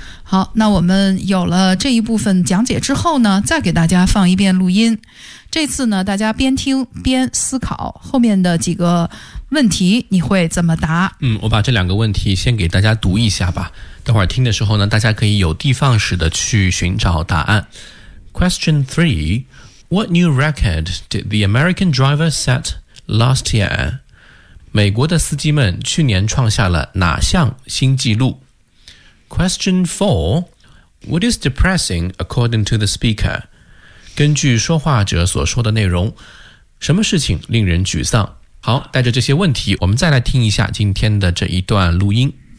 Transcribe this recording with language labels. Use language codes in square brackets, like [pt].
[zh] 好，那我们有了这一部分讲解之后呢，再给大家放一遍录音。这次呢，大家边听边思考后面的几个问题，你会怎么答？嗯，我把这两个问题先给大家读一下吧。等会儿听的时候呢，大家可以有的放矢的去寻找答案。 [en] Question 3 What new record did the American driver set last year? [zh] 美国的司机们去年创下了哪项新纪录？ [en] Question 4. What is depressing according to the speaker? [zh] 根据说话者所说的内容，什么事情令人沮丧？好，带着这些问题，我们再来听一下今天的这一段录音。